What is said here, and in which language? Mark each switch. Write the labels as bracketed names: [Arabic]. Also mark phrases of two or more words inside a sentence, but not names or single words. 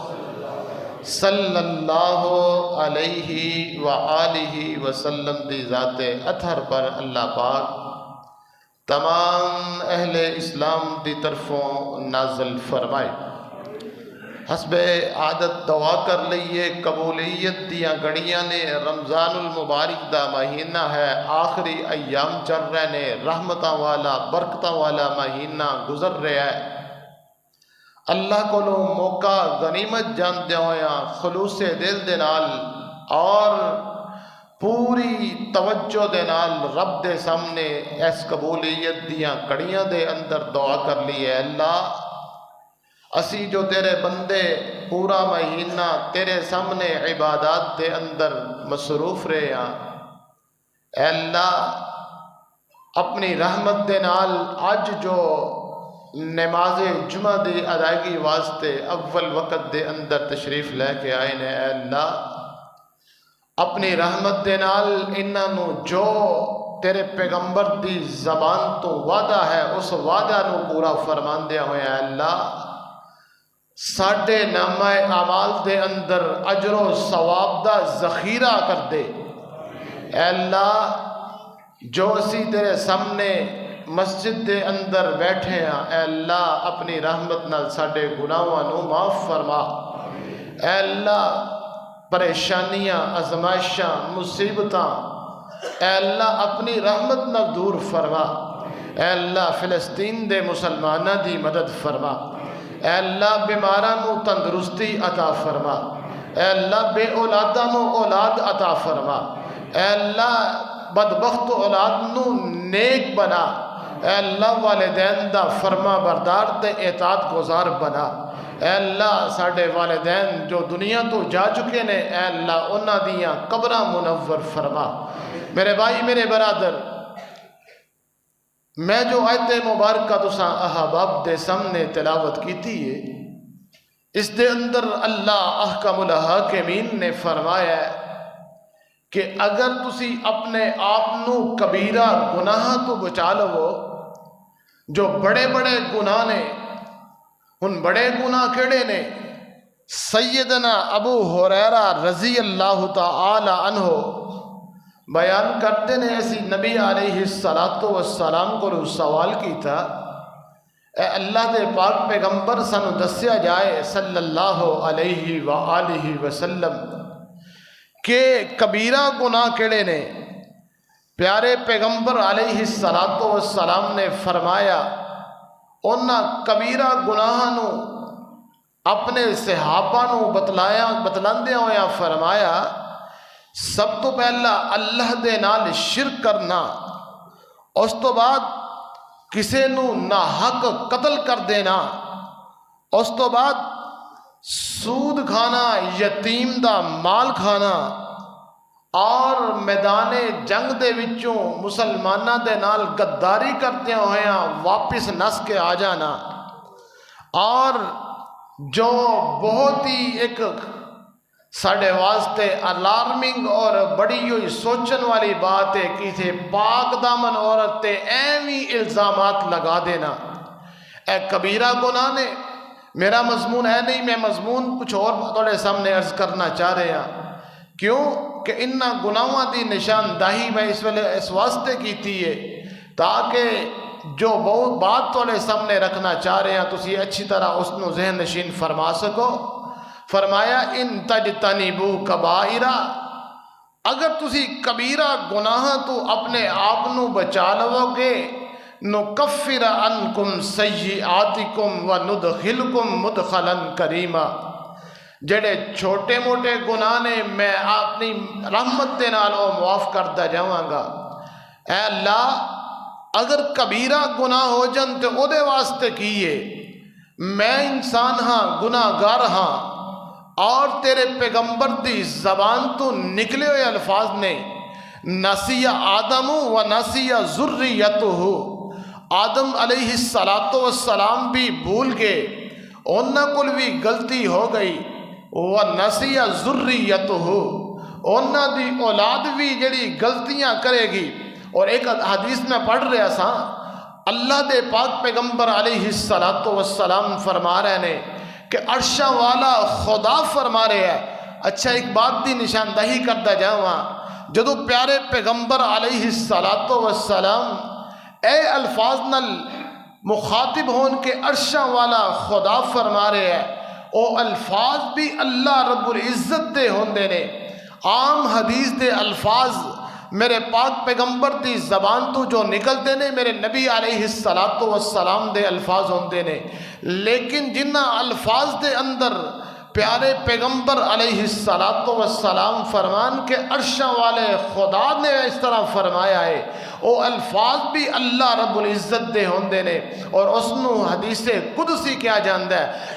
[Arabic] صلی اللہ علیہ وآلہ وسلم [Punjabi] دی ذات اطہر پر اللہ پاک تمام اہل اسلام دی طرفوں نازل فرمائے۔ حسب عادت دعا کر لئیے قبولیت دیاں گھڑیاں نے، رمضان المبارک دا مہینہ ہے، آخری ایام چل رہے نے، رحمتاں والا برکتاں والا مہینہ گزر رہا ہے۔ اللہ کو موقع غنیمت جاندے ہویا خلوص دل دے نال اور پوری توجہ دے نال رب دے سامنے اس قبولیت دیاں کڑیاں دے اندر دعا کر لی ہے۔ اللہ اسی جو تیرے بندے پورا مہینہ تیرے سامنے عبادات دے اندر مصروف رہے ہیں، اے اللہ اپنی رحمت دے نال اج جو نماز جمعہ دی ادائیگی واسطے اول وقت دے اندر تشریف لے کے آئے نے، اے اللہ اپنی رحمت دے نال انہاں نو جو تیرے پیغمبر دی زبان تو وعدہ ہے اس وعدہ نو پورا فرمان دیا ہوئے، اے اللہ ساڈے نامہ اعمال دے اندر اجر و ثواب دا ذخیرہ کر دے۔ اے اللہ جو اسی تیرے سامنے مسجد دے اندر بیٹھے ہیں، اے اللہ اپنی رحمت نال ساڈے گناہاں نو معاف فرما۔ اے اللہ پریشانیاں، آزمائشاں، مصیبتاں اے اللہ اپنی رحمت نال دور فرما۔ اے اللہ فلسطین دے مسلماناں دی مدد فرما۔ اے اللہ بیماراں نو تندرستی عطا فرما۔ اے اللہ بے اولاداں نو اولاد عطا فرما۔ اے اللہ بدبخت اولاد نو نیک بنا۔ اے اللہ والدین دا فرما بردار تے اطاعت گزار بنا۔ اے اللہ ساڈے والدین جو دنیا تو جا چکے نے، اے اللہ انہاں دیاں قبراں منور فرما۔ میرے بھائی میرے برادر، میں جو آیت مبارکہ تساں احباب دے سامنے تلاوت کیتی ہے، اس دے اندر اللہ احکم الحاکمین نے فرمایا ہے کہ اگر تسی اپنے آپ نو کبیرہ گناہ تو بچا لو، جو بڑے بڑے گناہ نے، ان بڑے گناہ کیڑے نے؟ سیدنا ابو ہریرہ [Arabic] رضی اللہ تعالی عنہ [Punjabi] بیان کرتے نے، ایسی نبی علیہ السلام کو سوال کی تھا، اے اللہ دے پاک پیغمبر سانو دسیا جائے [Arabic] صلی اللہ علیہ وآلہ وسلم [Punjabi] کہ کبیرہ گناہ کیڑے نے؟ پیارے پیغمبر علیہ السلام نے فرمایا، انہاں کبیرہ گناہ نو اپنے صحابہ نو بتلاندے ہویا فرمایا، سب تو پہلا اللہ دے نال شرک کرنا، اس تو بعد کسے نو ناحق قتل کر دینا، اس تو بعد سود کھانا، یتیم دا مال کھانا، اور میدان جنگ دے وچوں مسلمانہ دے نال غداری کرتے ہویا واپس نس کے آ جانا، اور جو بہت ہی ایک ساڑھے واسطے الارمنگ اور بڑی ہوئی سوچن والی بات ہے کسی پاک دامن عورت تے ایویں الزامات لگا دینا۔ اے کبیرہ گناہ نے، میرا مضمون ہے نہیں، میں مضمون کچھ اور تھوڑے سامنے عرض کرنا چاہ رہے ہیں۔ کیوں کہ انہاں گناہاں دی نشاندہی میں اس ویلے اس واسطے کیتی ہے تاکہ جو بہت بات تھوڑے سامنے رکھنا چاہ رہے ہیں تسی اچھی طرح اس نو ذہن نشین فرما سکو۔ فرمایا [Arabic] ان تجتنبو کبائرہ، [Punjabi] اگر تسی کبیرہ گناہ تو اپنے آپ نو بچا لو گے، [Arabic] نکفر عنکم سیئاتکم وندخلکم مدخلا کریما، [Punjabi] جڑے چھوٹے موٹے گناہ نے میں اپنی رحمت دے نال او معاف کرتا جاواں گا۔ اے اللہ اگر کبیرہ گناہ ہو جن تے او دے واسطے کیے، میں انسان ہاں، گناہ گار ہاں، اور تیرے پیغمبر دی زبان تو نکلے ہوئے الفاظ نے [Arabic] نسی آدم و نسی ذریتہ، [Punjabi] آدم علیہ السلام بھی بھول گئے، انہاں کل بھی غلطی ہو گئی، [Arabic] و نسی ذریتہ، [Punjabi] انہاں دی اولاد بھی جڑی غلطیاں کرے گی۔ اور ایک حدیث میں پڑھ رہا سا، اللہ دے پاک پیغمبر علیہ السلام فرما رہے نے کہ عرشہ والا خدا فرما رہے ہیں۔ اچھا ایک بات دی نشاندہی کرتا جاواں، جدو پیارے پیغمبر علیہ السلام اے الفاظ نل مخاطب ہون کے عرشہ والا خدا فرما رہے ہیں، او الفاظ بھی اللہ رب العزت دے ہوندے نے۔ عام حدیث دے الفاظ میرے پاک پیغمبر دی زبان تو جو نکلتے نے میرے نبی علیہ السلام دے الفاظ ہوندے نے، لیکن جنہ الفاظ دے اندر پیارے پیغمبر علیہ السلام فرمان کے عرشہ والے خدا نے اس طرح فرمایا ہے، او الفاظ بھی اللہ رب العزت دے ہوندے نے، اور اس نو حدیث قدسی کیا جاندہ ہے۔